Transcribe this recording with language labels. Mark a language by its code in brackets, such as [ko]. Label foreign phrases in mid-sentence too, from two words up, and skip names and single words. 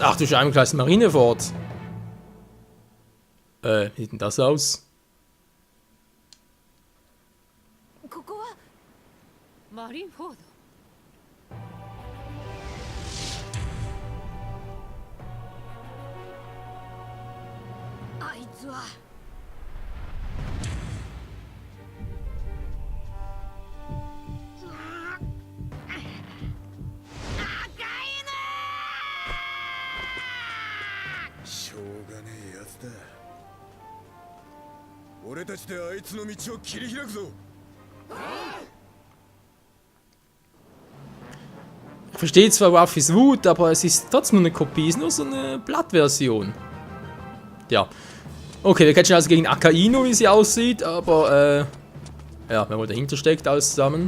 [de] Ach du Scheibenkleid Marineford. Wie sieht denn das aus? Marineford. [ja] あいつはしょうがねえやつだ。俺たちであいつの道を切り開くぞ。 [de] Ich verstehe zwar Ruffys Wut, aber es ist trotzdem nur eine Kopie, es ist nur so eine Blattversion. Ja. Okay, wir catchen also gegen Akainu, wie sie aussieht, aber ja, wer wohl dahinter steckt, alles zusammen.